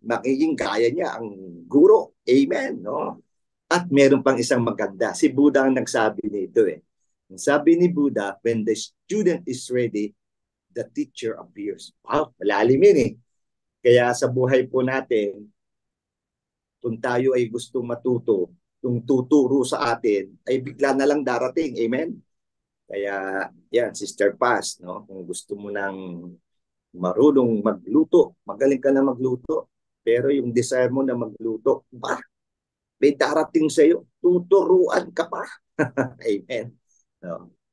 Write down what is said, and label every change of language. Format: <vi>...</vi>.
<tl>Magiging gaya niya ang guro. Amen. No? At meron pang isang maganda. Si Buddha ang nagsabi nito eh. Ang sabi ni Buddha,</tl> <en>when the student is ready, the teacher appears.</en> <tl>Wow, malalim yun eh. Kaya sa buhay po natin, kung tayo ay gustong matuto, yung tuturo sa atin, ay bigla na lang darating. Amen? Kaya, yan, Sister Paz, no? Kung gusto mo nang marunong magluto, magaling ka na magluto, pero yung desire mo na magluto, may darating sa'yo, tuturuan ka pa. Amen. No?</tl>